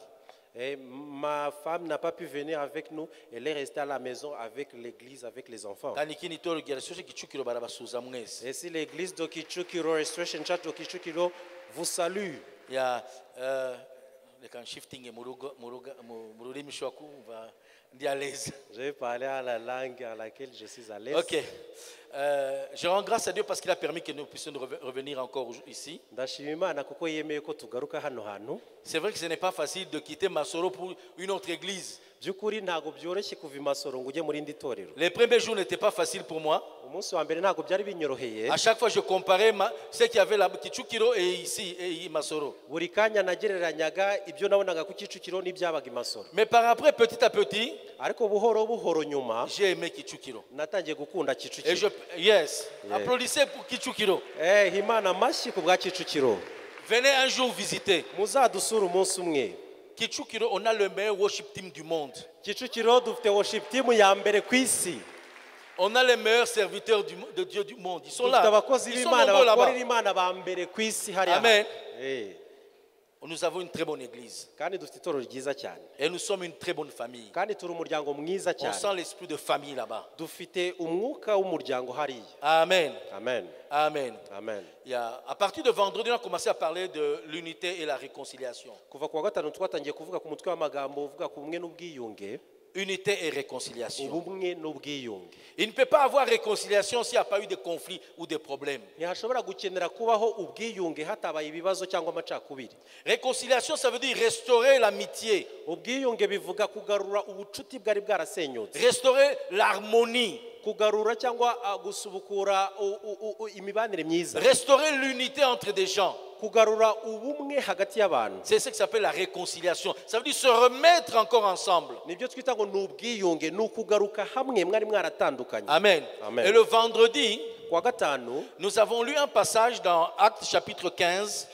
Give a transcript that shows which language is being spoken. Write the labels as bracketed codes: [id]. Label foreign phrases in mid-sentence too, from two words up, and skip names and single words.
[fr] Et ma femme n'a pas pu venir avec nous. Elle est restée à la maison avec l'église, avec les enfants. [rw] kandi ikindi itorero rya Restoration Kicukiro barabasuza mwese. [fr] Et si l'église de Kichukiro, Restoration Church de Kichukiro, vous salue. [rw] Ya reka shifting mu rurimi ushobora kumva ndi [fr] à l'aise. Je vais parler à la langue à laquelle je suis à l'aise. Ok. Je rends grâce à Dieu parce qu'il a permis que nous puissions revenir encore ici. [rw] Ndashima Imana kuko yemeye ko tugaruka hano hantu. [fr] C'est vrai que ce n'est pas facile de quitter Masoro pour une autre église. [rw] By'ukuri ntago byoroshye kuva i Masoro ngo ujye muri indi torero. [fr] Les premiers jours n'étaient pas faciles pour moi. [rw] Umunsi wa mbere ntago byari binyoroheye. [fr] À chaque fois, je comparais ce qu'il y avait là, Kichukiro et ici, et Masoro. [rw] Buri kanya nagereranyaga ibyo nabonaga ku Kicukiro n'ibyabaga i Masoro. [fr] Mais par après, petit à petit, [rw] Ariko buhoro buhoro nyuma [fr] j'ai aimé Kichukiro. [rw] natangiye gukunda [fr] Et [rw] Kicukiro. [en] yes, Yeah. [fr] applaudissez pour Kichukiro. [rw] Imana amashyi ku bwa Kicukiro. [fr] Venez un jour visiter. [rw] Muzadusura umunsi umwe. [fr] Kichukiro, on a le meilleur [en] worship team [fr] du monde. [rw] Kicukiro dufite [en] worship team [rw] ya mbere ku isi. [fr] On a les meilleurs serviteurs de Dieu du monde. Ils sont [rw] Dufite [fr] là. [rw] abakozi [fr] Ils sont [rw] b'Imana [fr] nombreux là-bas. [rw] bakorera Imana ba mbere ku isi hariya. Amen. Eh, [fr] Nous avons une très bonne église. [rw] kandi dufite itorero ryiza cyane. [fr] Et nous sommes une très bonne famille. [rw] Kandi turi umuryango mwiza [fr] On sent [rw] cyane. [fr] l'esprit de famille là-bas. [rw] Dufite umwuka w'umuryango hariya. Amen. Amen. Amen. Amen. [fr] À partir de vendredi, on a commencé à parler de l'unité et la réconciliation. [rw] Kuva kuwa gatanu twatangiye kuvuga ku mutwe w'amagambo uvuga ku bumwe n'ubwiyunge. [fr] Unité et réconciliation. [rw] Ubumwe n'ubwiyunge. [fr] Il ne peut pas avoir réconciliation s'il n'y a pas eu de conflits ou de problèmes. [rw] Ntihashobora gukenera kubaho ubwiyunge hatabaye ibibazo cyangwa amacakubiri. [fr] Réconciliation, ça veut dire restaurer l'amitié, [rw] Ubwiyunge bivuga kugarura ubucuti bwari bwarasenyutse. [fr] restaurer l'harmonie, [rw] Kugarura cyangwa gusubukura imibanire myiza. [fr] restaurer l'unité entre des gens. [rw] Kugarura ubumwe hagati y'abantu. [fr] C'est ce qui s'appelle la réconciliation. Ça veut dire se remettre encore ensemble. [rw] Nibyo twita ngo ni ubwiyunge, ni ukugaruka hamwe mwari mwaratandukanye. Amen. Amen. [fr] Et le vendredi, [rw] kuwa gatanu [fr] nous avons lu un passage dans Actes chapitre 15.